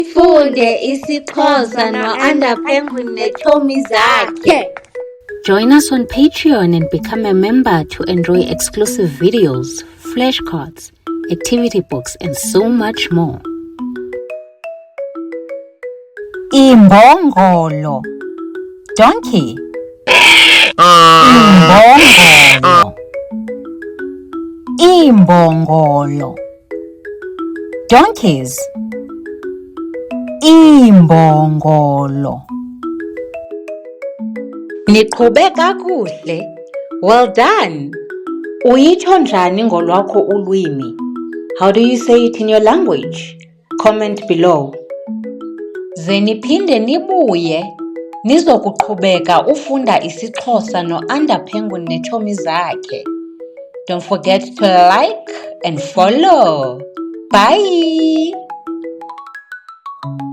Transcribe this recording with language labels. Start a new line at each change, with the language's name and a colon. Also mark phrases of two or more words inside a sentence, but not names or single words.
Xhosa: Funde isiXhosa no-Penguin neetshomi zakhe.
English: Join us on Patreon and become a member to enjoy exclusive videos, flashcards, activity books, and so much more.
Xhosa: Imbongolo. Donkey. Imbongolo. Imbongolo. Donkeys. Imbongolo. Niqhube kakuhle.
English: Well done.
Xhosa: Uyitsho njani ngolwakho ulwimi?
English: How do you say it in your language? Comment below.
Xhosa: Ze niphinde nibuye nizokuqhubeka ufunda isiXhosa no-Penguin neetshomi zakhe.
English: Don't forget to like and follow. Bye.